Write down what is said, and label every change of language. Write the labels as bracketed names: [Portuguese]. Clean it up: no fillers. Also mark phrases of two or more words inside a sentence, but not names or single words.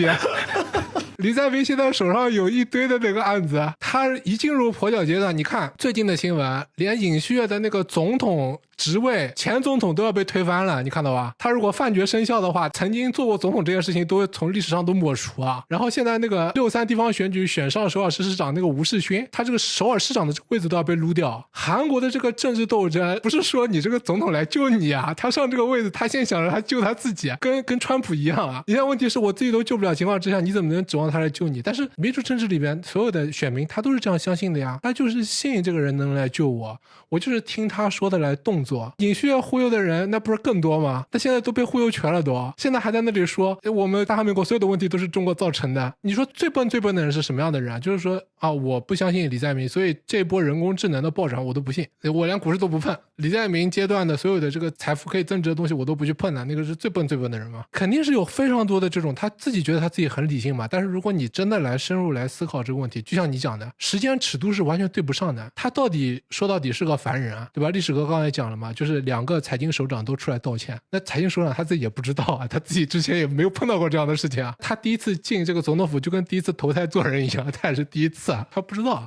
[Chinese] 李在明現在手上有一堆的那個案子，他一進入跛腳階段，你看最近的新聞，連尹錫悅的那個總統職位，前總統都要被推翻了，你看到吧？他如果判決生效的話，曾經做過總統這件事情都從歷史上都抹除啊。然後現在那個6·3地方選舉選上首爾市市長那個吳世勳，他這個首爾市長的這個位置都要被擼掉。韓國的這個政治鬥爭不是說你這個總統來救你啊，他上這個位置，他先想着他救他自己，跟川普一樣啊。你看問題是我自己都救不了情況之下，你怎麼能指望他來救你？但是民主政治裡邊所有的選民他都是這樣相信的呀，他就是信這個人能來救我，我就是聽他說的來動作。尹錫悅忽悠的人那不是更多嗎？他現在都被忽悠全了都，現在還在那裡說我們大韓民國所有的問題都是中國造成的。你說最笨的人是什麼樣的人啊？就是說啊，我不相信李在明，所以這波人工智能的暴漲我都不信，我連股市都不碰，李在明階段的所有的這個財富可以增值的東西我都不去碰的，那個是最笨的人嘛。肯定是有非常多的這種他自己覺得他自己很理性嘛，但是如果你真的來深入來思考這個問題，就像你講的，時間尺度是完全對不上的。他到底說到底是個凡人啊，對吧？歷史哥剛才也講了嘛，就是2個財經首長都出來道歉，那財經首長他自己也不知道啊，他自己之前也沒有碰到過這樣的事情啊。他第一次進這個總統府就跟第一次投胎做人一樣，他也是第一次啊，他不知道。